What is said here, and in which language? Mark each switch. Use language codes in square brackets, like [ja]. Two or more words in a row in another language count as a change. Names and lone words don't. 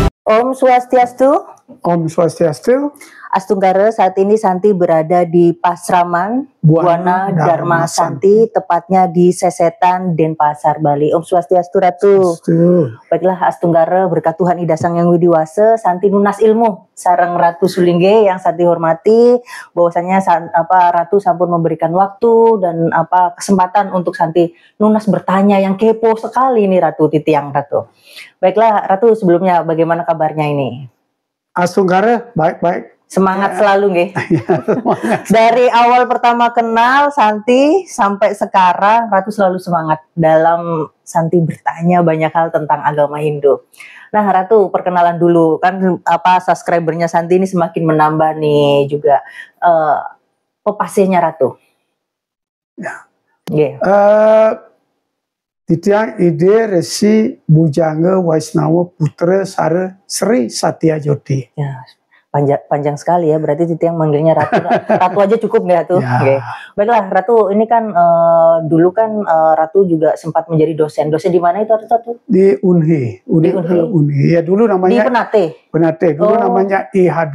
[id] Om Swastiastu. Om Swastiastu. Astunggara, saat ini Santi berada di Pasraman Buana Dharma Santi, tepatnya di Sesetan, Denpasar, Bali. Om Swastiastu, Ratu. Baiklah, Astunggara, berkat Tuhan Ida Sang Yang Widiwasa, Santi [ban] nunas ilmu sareng [id] Ratu Sulingge yang Santi hormati, bahwasanya Ratu sampun memberikan waktu dan kesempatan untuk Santi nunas bertanya yang kepo sekali nih Ratu, titiang Ratu. Baiklah, Ratu, sebelumnya bagaimana kabarnya ini? Astunggara, baik-baik. Semangat selalu, nggih. Dari awal pertama kenal Santi sampai sekarang, Ratu selalu semangat dalam Santi bertanya banyak hal tentang agama Hindu. Nah, Ratu, perkenalan dulu, kan subscribernya Santi ini semakin menambah nih juga. Pepasihnya Ratu. Ya. Yeah. Ide Resi Bujanga Waisnawa Putra Sara Sri Satya Jyoti. Ya. Panjang sekali ya, berarti Titiang manggilnya Ratu. Ratu aja cukup nggak tuh? Ya. Okay. Baiklah, Ratu, ini kan dulu kan Ratu juga sempat menjadi dosen. Dosen di mana itu, Ratu? Di Unhi. Unhi. Ya, dulu namanya di Penate. Penate. Dulu namanya IHD.